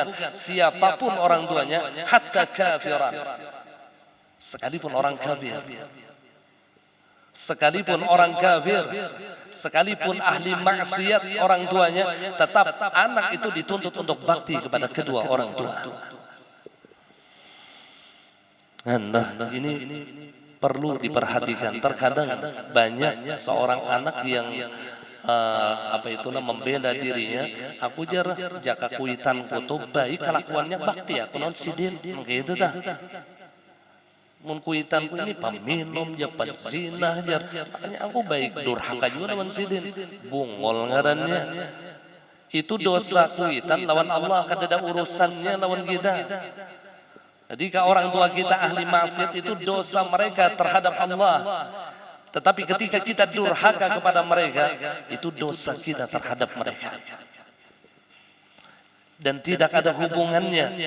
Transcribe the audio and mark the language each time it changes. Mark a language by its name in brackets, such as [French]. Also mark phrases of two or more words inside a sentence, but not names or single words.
[Indonesian] Siapapun orang tuanya, hatta kafiran, sekalipun orang kafir, sekalipun orang kafir, sekalipun ahli maksiat orang tuanya, tetap anak itu dituntut untuk bakti kepada kedua orang tua. Nah, ini perlu diperhatikan. [Banjar] Terkadang banyak seorang anak yang membela dirinya, aku jarah jaka Kuitan kutub baik kelakuannya bakti, aku non sidin, gitu dah. Mun Kuitanku ini peminum, ya penzina, makanya aku baik durhaka juga lawan sidin, bungol ngarannya. Itu dosa Kuitan lawan Allah, kan ada urusannya lawan kita. [Indonesian] Jadi kalau orang tua kita ahli maksiat, itu dosa mereka terhadap Allah. Tetapi ketika kita durhaka kepada mereka, itu dosa kita terhadap mereka. Dan tidak ada hubungannya.